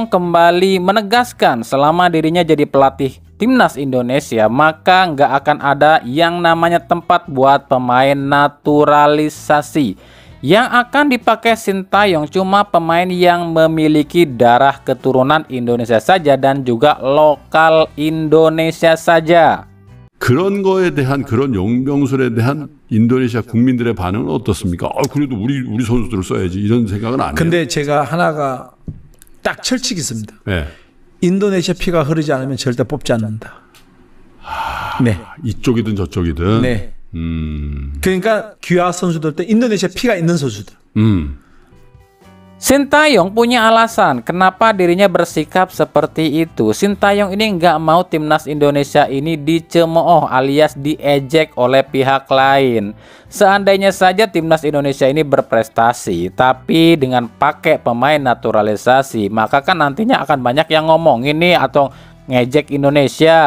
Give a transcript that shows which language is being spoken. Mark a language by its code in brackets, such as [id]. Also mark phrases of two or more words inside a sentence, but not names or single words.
[id] kembali menegaskan selama dirinya jadi pelatih timnas Indonesia, maka nggak akan ada yang namanya tempat buat pemain naturalisasi. Yang akan dipakai Sintayong cuma pemain yang memiliki darah keturunan Indonesia saja dan juga lokal Indonesia saja. [ko] 그런 거에 대한 그런 용병술에 대한 인도네시아 국민들의 반응은 어떻습니까? 그래도 우리 선수들을 써야지 이런 생각은 안 해요. 근데 제가 하나가 딱 철칙이 있습니다. 네. 인도네시아 피가 흐르지 않으면 절대 뽑지 않는다. 네. 이쪽이든 저쪽이든. 네. 그러니까 귀화 선수들 때 인도네시아 피가 있는 선수들. [id] Sintayong punya alasan kenapa dirinya bersikap seperti itu. Sintayong ini nggak mau timnas Indonesia ini dicemooh alias diejek oleh pihak lain. Seandainya saja timnas Indonesia ini berprestasi, tapi dengan pakai pemain naturalisasi, maka kan nantinya akan banyak yang ngomong ini atau ngejek Indonesia.